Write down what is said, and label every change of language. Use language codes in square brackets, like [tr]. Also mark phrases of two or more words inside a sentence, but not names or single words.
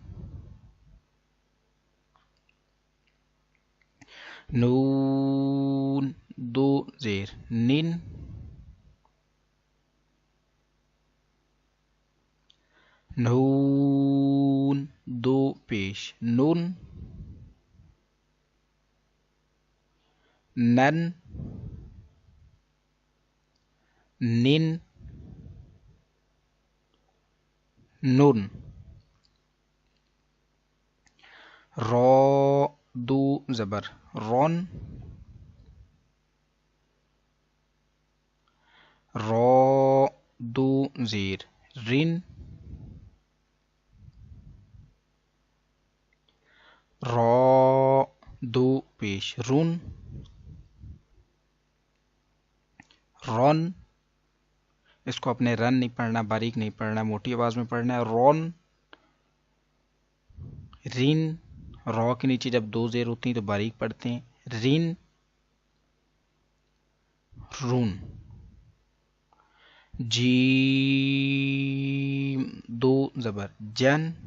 [ur] نون دو زیر نن، نون دو پیش نون، نن، نن، نون. را دو زبر رون، را دو زیر رن، را دو پیش رون، رون. اس کو اپنے رن نہیں پڑھنا، باریک نہیں پڑھنا، موٹی آواز میں پڑھنا ہے. رون، رین. را کے نیچے جب دو زیر ہوتی ہیں تو باریک پڑھتے ہیں. رین، رون. جیم دو زبر جن،